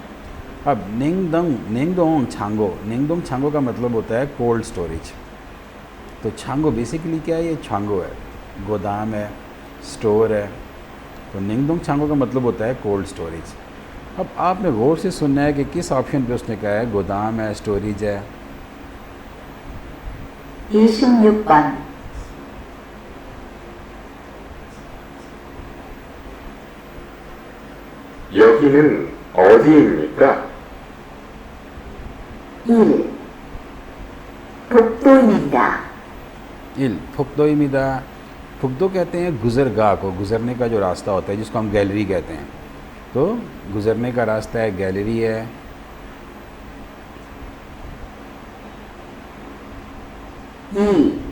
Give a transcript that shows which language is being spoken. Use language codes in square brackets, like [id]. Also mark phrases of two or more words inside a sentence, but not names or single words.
[hi] अब [ko] 냉동 창고 [hi] का मतलब होता है [en] cold storage. [hi] तो छांगो बेसिकली क्या है, ये छांगो है, गोदाम है, स्टोर है। तो [ko] 냉동 창고 [hi] का मतलब होता है [en] cold storage. [hi] अब आपने गौर से सुनना है कि किस ऑप्शन पे उसने कहा है गोदाम है, स्टोरेज है। [ko] 26번 여기는 어디입니까? 1. 복도입니다. [hi] फुकदोइमिदा, फुकदो कहते हैं गुज़रगाह को, गुज़रने का जो रास्ता होता है जिसको हम गैलरी कहते हैं। तो गुज़रने का रास्ता है, गैलरी है। 2.